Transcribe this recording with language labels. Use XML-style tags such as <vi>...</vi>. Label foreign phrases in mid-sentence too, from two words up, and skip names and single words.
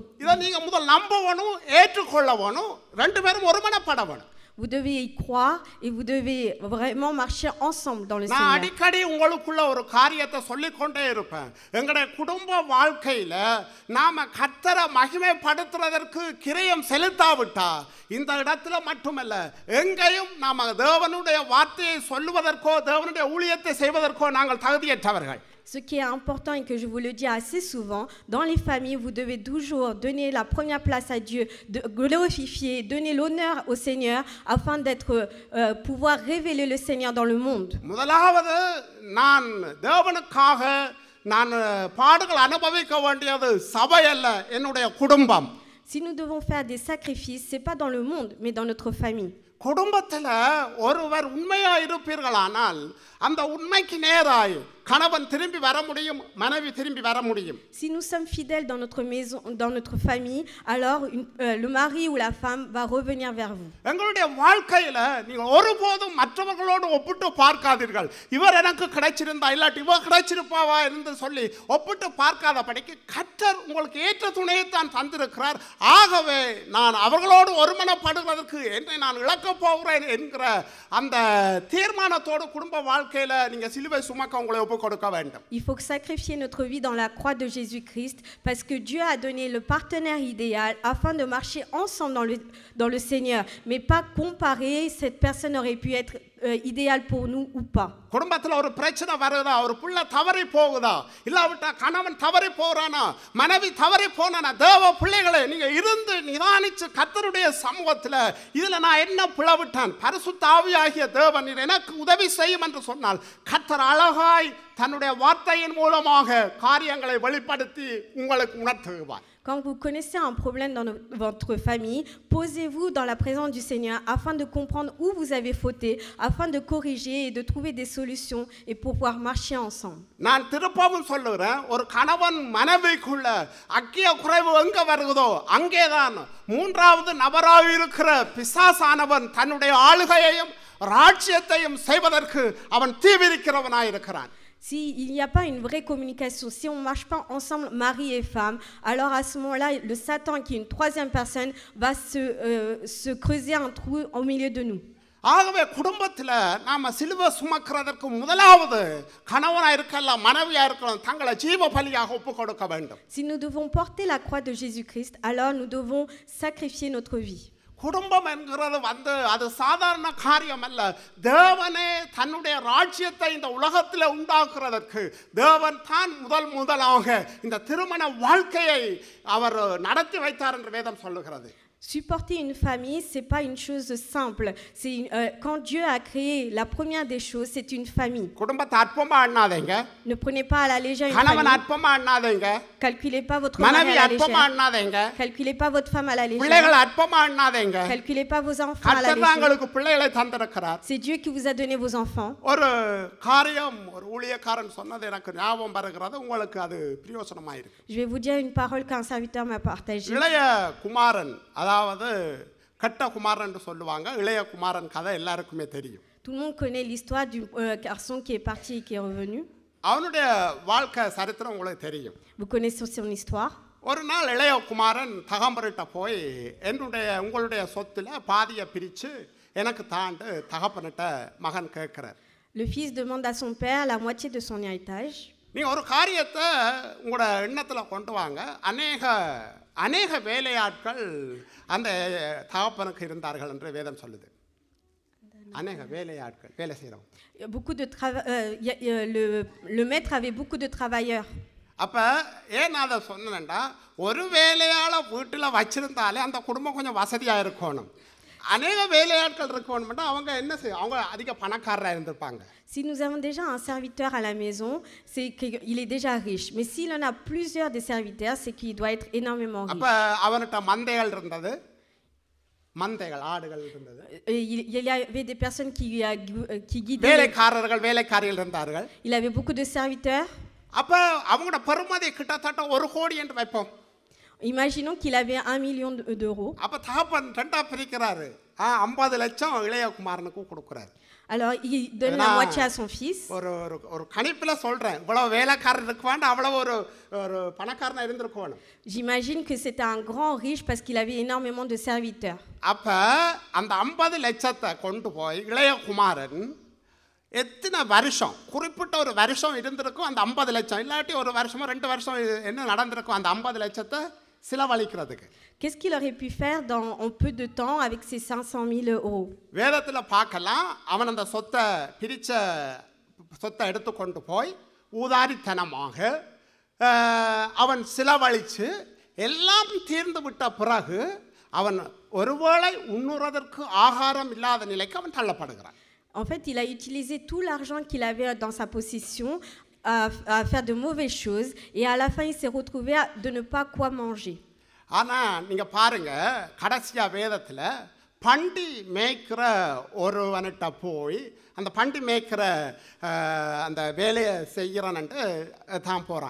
<ta>இதை நீங்க முதல் நம்பணும் ஏற்றுக்கொள்ளணும் ரெண்டு பேரும் ஒருமனப்படணும்.</ta> <fr>Vous devez y croire et vous devez vraiment marcher ensemble dans le</fr> <ta>நான்</ta> <fr>Seigneur.</fr> <ta>அடிக்கடி உங்களுக்குள்ள ஒரு காரியத்தை சொல்லிக்கொண்டே இருப்பேன். எங்களுடைய குடும்ப வாழ்க்கையில நாம கர்த்தரை மகிமைப்படுத்துறதற்கு கிரயம் செலுத்தாவிட்டா இந்த இடத்துல மட்டுமல்ல எங்கேயும் நாம தேவனுடைய வார்த்தையை சொல்லுவதற்கோ தேவனுடைய ஊழியத்தை செய்வதற்கோ நாங்கள் தகுதியற்றவர்கள்.</ta> <fr>Ce qui est important et que je vous le dis assez souvent, dans les familles, vous devez toujours donner la première place à Dieu, de glorifier, donner l'honneur au Seigneur afin pouvoir révéler le Seigneur dans le monde.</fr> <ta>முதலாவது நான் தேவனுக்காக நான் பாடுகள் அனுபவிக்க வேண்டியது சபை அல்ல என்னுடைய குடும்பம்.</ta> <fr>Si nous devons faire des sacrifices, ce n'est pas dans le monde, mais dans notre famille.</fr> <ta>குடும்பத்தில் ஒருவர் உண்மையா இருப்பீர்களானால் அந்த உண்மைக்கு நேராய் கணவன் திரும்பி வர முடியும் மனைவி திரும்பி வர முடியும்.</ta> <fr>Si nous sommes fidèles dans notre maison, dans notre famille, alors le mari ou la femme va revenir vers vous.</fr> <ta>எங்களுடைய வாழ்க்கையில நீங்கள் ஒருபோதும் மற்றவர்களோடு ஒப்பிட்டு பார்க்காதீர்கள். இவர் எனக்கு கிடைச்சிருந்தா இல்லாட்டி இவர் கிடைச்சிருப்பாவா என்று சொல்லி ஒப்பிட்டு பார்க்காதபடிக்கு கர்த்தர் உங்களுக்கு ஏற்ற துணையை தான் தந்திருக்கிறார். ஆகவே நான் அவர்களோடு ஒருமனப்படுவதற்கு என்னை நான் இழக்க போகிறேன் என்கிற அந்த தீர்மானத்தோடு குடும்ப வாழ்க்கையில நீங்க சிலுவை சுமக்க உங்களை ஒப்பு கொடுக்க வேண்டும்.</ta> <fr>Il faut sacrifier notre vie dans la croix de Jésus-Christ parce que Dieu a donné le partenaire idéal afin de marcher ensemble dans le Seigneur, mais pas comparer cette personne aurait pu être idéale pour nous ou pas.</fr> <ta>குடும்பத்தில் ஒரு பிரச்சனை வருதா ஒரு புள்ள தவறி போகுதா இல்லாவிட்டா கணவன் தவறி போறானா மனைவி தவறி போனானா தேவ பிள்ளைகளை நீங்க இருந்து நிதானிச்சு கர்த்தருடைய சமூகத்தில் இதுல நான் என்ன பிளவிட்டான் பரிசுத்த ஆவியாகிய தேவன் எனக்கு உதவி செய்யும் என்று சொன்னால் கர்த்தர் அழகாய் தன்னுடைய வார்த்தையின் மூலமாக காரியங்களை வெளிப்படுத்தி உங்களுக்கு உணர்த்துவார்.</ta> <fr>Quand vous connaissez un problème dans votre famille, posez-vous dans la présence du Seigneur afin de comprendre où vous avez fauté, afin de corriger et de trouver des solutions et pour pouvoir marcher ensemble.</fr> <ta>நான் திருப்பவும் சொல்லுகிறேன் ஒரு கணவன் மனைவிக்குள்ள அக்கிய குறைவு எங்க வருகிறதோ அங்கேதான் மூன்றாவது நபராக இருக்கிற பிசாசானவன் தன்னுடைய ஆளுகையையும் ராஜ்யத்தையும் செய்வதற்கு அவன் தீவிரிக்கிறவனாய் இருக்கிறான்.</ta> <fr>S'il n'y a pas une vraie communication, si on ne marche pas ensemble, mari et femme, alors à ce moment-là, le Satan, qui est une troisième personne, va se creuser un trou au milieu de nous.</fr> <ta>ஆகவே குடும்பத்தில் நாம சிலுவை சுமக்கிறதற்கு முதலாவது கணவனாக இருக்கலாம் மனைவியாக இருக்கலாம் தங்களை ஜீவ பலியாக ஒப்பு கொடுக்க வேண்டும்.</ta> <fr>Si nous devons porter la croix de Jésus-Christ, alors nous devons sacrifier notre vie.</fr> <ta>குடும்பம் என்கிறது அது சாதாரண காரியம் அல்ல. தேவனே தன்னுடைய ராஜ்யத்தை இந்த உலகத்தில் உண்டாக்குறதற்கு தேவன் தான் முதலாக இந்த திருமண வாழ்க்கையை அவர் நடத்தி வைத்தார் என்று வேதம் சொல்லுகிறது.</ta> <fr>Supporter une famille, ce n'est pas une chose simple. Quand Dieu a créé la première des choses, c'est une famille.</fr> <ta>குடும்பத்தை அற்பமா எண்ணாதீங்க.</ta> <fr>Ne prenez pas à la légère une</fr> <ta>கணவன்</ta> <fr>famille.</fr> <ta>அற்பமா எண்ணாதீங்க.</ta> <fr>Calculez pas votre mari</fr> <ta>மனைவி</ta> <fr>à la</fr> <ta>அற்பமா</ta> <fr>légère.</fr> <ta>எண்ணாதீங்க.</ta> <fr>Calculez pas votre femme à la légère.</fr> <ta>பிள்ளைகள் அற்பமா எண்ணாதீங்க.</ta> <fr>Calculez pas vos enfants à la</fr> <ta>கர்த்தர்</ta> <fr>légère.</fr> <ta>உங்களுக்கு பிள்ளைகளை தந்திருக்கிறார்.</ta> <fr>C'est Dieu qui vous a donné vos enfants.</fr> <ta>ஒரு காரியம் ஒரு ஊழியக்காரன் சொன்னது எனக்கு ஞாபகம் வருகிறது. உங்களுக்கு அது பிரயோஜனமாயிருக்கு.</ta> <fr>Je vais vous dire une parole qu'un serviteur m'a partagée.</fr> <ta>இளைய குமாரன் அதாவது கட்ட குமாரன் என்று சொல்லுவாங்க. இளைய குமாரன் கதை எல்லாருக்குமே தெரியும்.</ta> <fr>Tout le monde connaît l'histoire du garçon qui est parti et qui est revenu.</fr> <ta>அவனுடைய வாழ்க்கை சரித்திரம் உங்களுக்கு தெரியும்.</ta> <fr>Vous connaissez son histoire.</fr> <ta>ஒரு நாள் இளைய குமாரன் தகப்பன்கிட்ட போய் உங்களுடைய சொத்துல பாதியை பிரித்து எனக்கு தாண்டு தகப்பன்கிட்ட மகன் கேட்கிறார்.</ta> <fr>Le fils demande à son père la moitié de son héritage.</fr> <ta>நீங்கள் ஒரு காரியத்தை உங்களோட எண்ணத்தில் கொண்டு வாங்க. அநேக வேலையாட்கள் அந்த தகப்பனுக்கு இருந்தார்கள் என்று வேதம் சொல்லுது. அநேக வேலையாட்கள் வேலை செய்கிறோம்.</ta> <fr>Le maître avait beaucoup de travailleurs.</fr> <ta>அப்போ ஏன் நான் அதை சொன்னேன்டா, ஒரு வேலையால் வீட்டில் வச்சிருந்தாலே அந்த குடும்பம் கொஞ்சம் வசதியாக இருக்கணும். அநேக வேலையாட்கள் இருக்கணும்னா அவங்க என்ன செய்யும், அவங்க அதிக பணக்காரராக இருந்திருப்பாங்க.</ta> <fr>Si nous avons déjà un serviteur à la maison, c'est qu'il est déjà riche. Mais s'il en a plusieurs des serviteurs, c'est qu'il doit être énormément riche.</fr> <ta>அப்போ அவன்கிட்ட மந்தைகள் இருந்தது, ஆடுகள் இருந்தது.</ta> <fr>Il y avait des personnes qui guidaient.</fr> <ta>வேலைக்காரிகள் இருந்தார்கள்.</ta> <fr>Il avait beaucoup de serviteurs.</fr> <ta>அப்போ அவங்களோட பெருமதி கிட்டத்தட்ட 1 கோடி என்று வைப்போம்.</ta> <fr>Imaginons qu'il avait 1 million d'euros.</fr> <ta>அப்போ தகப்பன் 2ஆ பிரிக்கிறாரு. 50 லட்சம் இளைய குமாரனுக்கு கொடுக்குறாரு.</ta> <fr>Alors il donne la moitié à son fils.</fr> <ta>ஒரு கணிப்பில் சொல்கிறேன், இவ்வளவு வேலைக்காரர் இருக்குவான்னு அவ்வளோ ஒரு பணக்காரனாக இருந்திருக்கணும்.</ta> <fr>J'imagine que c'était un grand riche parce qu'il avait énormément de serviteurs.</fr> <ta>அப்போ அந்த 50 லட்சத்தை கொண்டு போய் இளைய குமாரன் எத்தனை வருஷம், குறிப்பிட்ட ஒரு வருஷம் இருந்திருக்கும் அந்த 50 லட்சம், இல்லாட்டி ஒரு வருஷமோ 2 வருஷம் என்ன நடந்திருக்கும் அந்த 50 லட்சத்தை செலவழிக்கிறதுக்கு.</ta> <fr>Qu'est-ce qu'il aurait pu faire en peu de temps avec ces 500 000 euros?</fr> <ta>வேதத்தில் பார்க்கலாம், அவன் அந்த பிரித்த சொத்தை எடுத்துக்கொண்டு போய் ஊதாரித்தனமாக அவன் செலவழித்து எல்லாம் தீர்ந்து விட்ட பிறகு அவன் ஒருவேளை உண்ணுறதற்கு ஆகாரம் இல்லாத நிலைக்கு அவன் தள்ளப்படுகிறான்.</ta> <fr>En fait, il a utilisé tout l'argent qu'il avait dans sa possession à faire de mauvaises choses et à la fin, il s'est retrouvé de ne pas quoi manger.</fr> <ta>ஆனால் நீங்கள் பாருங்கள், கடைசியாக வேதத்தில் பண்டி மேய்க்கிற ஒருவன்கிட்ட போய் அந்த பண்டி மேய்க்கிற அந்த வேலையை செய்கிறான்ட்டு தான் போகிறான்.</ta>